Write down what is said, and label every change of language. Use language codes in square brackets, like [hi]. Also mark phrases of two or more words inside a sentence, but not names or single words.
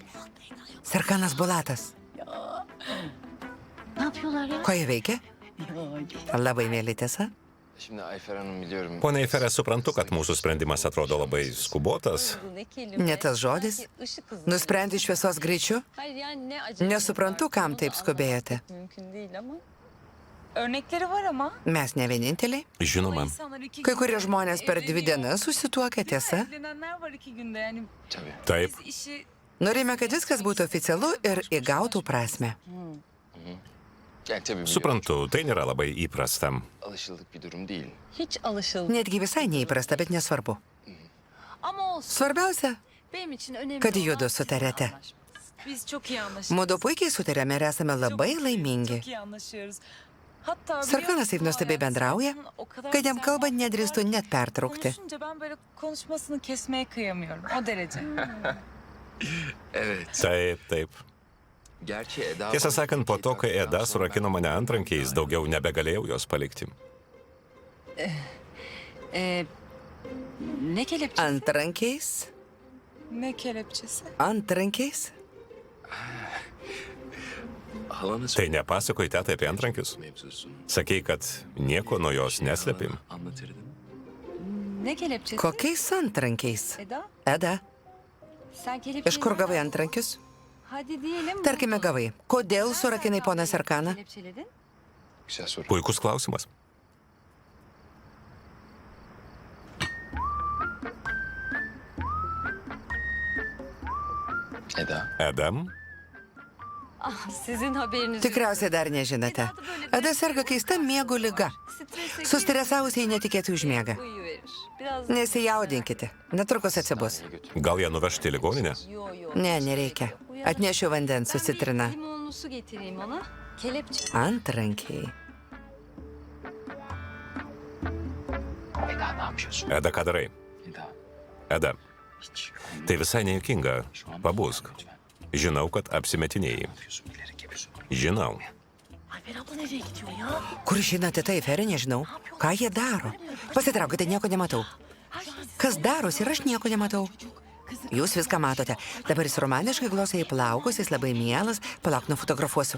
[lt] Serkanas Bulatas. Ko jie veikia? Labai mėly tiesa. [tr] Şimdi Ayfer Hanım biliyorum. [lt] Pone Eiferė, suprantu, kad mūsų sprendimas atrodo labai skubotas. [tr] Ne kelime? [lt] Ne tas žodis. [tr] Işık hızı. [lt] Nusprendi šviesos greičiu? [tr] Hayır yani ne acele. [lt] Nesuprantu, kam taip skubėjote. [tr] Mümkün değil ama. Örnekleri var ama. [lt] Mes ne vieninteliai. Žinoma, [tr] İnsanlar iki [lt] Kai [tr] günde [lt] kurie žmonės per 2 [tr] evleniyor. [lt] dienas susituokia, tiesa. [tr] Evlenenler var 2 günde yani. Tabii. [lt] taip. [tr] Biz işi [lt] Norime, kad viskas būtų oficialu ir įgautų prasme. [tr] Yani tabii biliyorum. [lt] Suprantu, tai nėra labai įprasta. [tr] Alışıldık bir durum değil. Hiç alışıldı. [lt] Netgi visai neįprasta, bet nesvarbu. [tr] Ama olsun. [lt] Svarbiausia, [tr] Benim için önemli [lt] kad [tr] olan [lt] judu [tr] sizin [lt] sutarėte. [tr] anlaşmanız. biz çok iyi anlaşıyoruz. [lt] Mudu puikiai sutarėme ir esame labai [tr] Çok [lt] laimingi. [tr] Çok iyi anlaşıyoruz. Hatta [lt] Sarkanas taip nuostabiai bendrauja, kad jam kalbant nedrįstų net pertraukti. [tr] Konuşunca ben böyle konuşmasını kesmeye kıyamıyorum. O derece. Evet. [lt] Taip, taip. [tr] Gerçi Eda... [lt] Tiesą sakant, po to, kai Eda surakino mane antrankiais, daugiau nebegalėjau jos palikti. [tr] Ne kelepçe? [lt] Antrankiais? [tr] Ne kelepçesi? [lt] Antrankiais? [tr] Halanız [lt] Tai nepasakoji tetai apie antrankius? [tr] mevzusunu [lt] Sakei, kad nieko nuo jos neslėpim. [tr] anlatırdım. Ne kelepçesi? [lt] Kokiais antrankiais? Eda, Eda, [tr] sen kelepçeyi... [lt] iš kur gavai antrankius? [tr] Hadi diyelim. [lt] Tarkime, gavai. Kodėl surakinai poną Sarkaną? [tr] Kelepçeledin. Güzel soru. [lt] Puikus klausimas. Eda. [tr] Edam, Ah, sizin haberiniz. [lt] Tikriausiai dar nežinote. Eda serga keista miego liga. Sustresavusiai netikėtai užmiega. [tr] Uyuverir. Biraz... [lt] Nesijaudinkite. Netrukus atsibus. gal ją nuvežti į ligoninę? [tr] Yo, yo. [lt] Ne, nereikia. Atnešiu vandens su citrina. [tr] Limonlu su getireyim ona. Kelepçe. [lt] Antrankiai. [tr] Eda ne yapıyorsun? [lt] Eda, ką darai? Eda. Eda, [tr] Hiç. [lt] tai visai nejuokinga. Pabusk. Žinau, kad apsimetinėjai. [tr] Yapıyorsun bilerek yapıyorsun. [lt] Žinau. Kur žinote tai, Ferė, nežinau. Ką jie daro? Pasitraukite, nieko nematau. Kas darosi ir aš nieko nematau. Jūs viską matote. Dabar jis romantiškai glosia į plaukus, jis labai mielas. Palauk, nufotografuosiu.